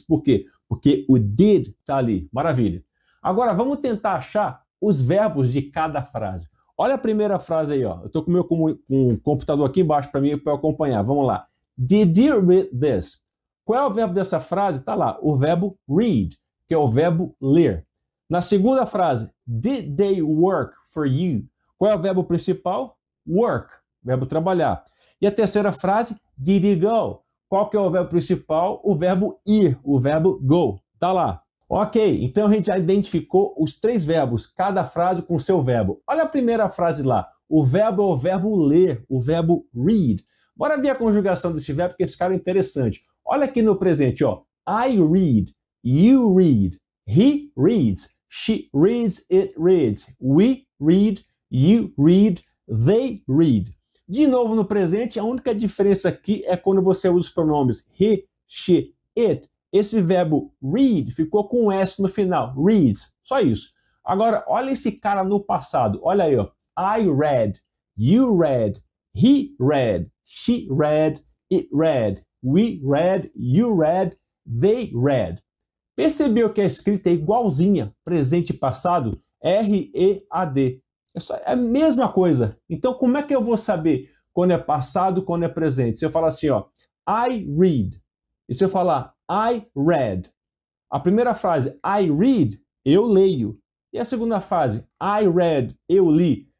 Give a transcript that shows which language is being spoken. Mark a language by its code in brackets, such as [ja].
[pt] Por quê? Porque o did está ali. Maravilha. Agora, vamos tentar achar os verbos de cada frase. Olha a primeira frase aí, ó. Eu estou com o computador aqui embaixo para mim para acompanhar. Vamos lá. [en] Did you read this? [pt] Qual é o verbo dessa frase? Está lá, o verbo read, que é o verbo ler. Na segunda frase, [en] did they work for you? [pt] Qual é o verbo principal? Work, verbo trabalhar. E a terceira frase, [en] did you go? [pt] Qual que é o verbo principal? O verbo ir, o verbo go. Está lá. Ok, então a gente já identificou os 3 verbos, cada frase com seu verbo. Olha a primeira frase lá. O verbo é o verbo ler, o verbo read. Bora ver a conjugação desse verbo, porque esse cara é interessante. Olha aqui no presente, ó. [en] I read, you read, he reads, she reads, it reads, we read, you read, they read. [pt] De novo no presente, a única diferença aqui é quando você usa os pronomes he, she, it. Esse verbo read ficou com um S no final, reads, só isso. Agora, olha esse cara no passado, olha aí, ó. [en] I read, you read, he read, she read, it read, we read, you read, they read. [pt] Percebeu que a escrita é igualzinha, presente e passado? R-E-A-D. É a mesma coisa. Então, como é que eu vou saber quando é passado, quando é presente? Se eu falar assim, ó, [en] I read, [pt] e se eu falar I read. A primeira frase, [en] I read, [pt] eu leio. E a segunda frase, I read, eu li.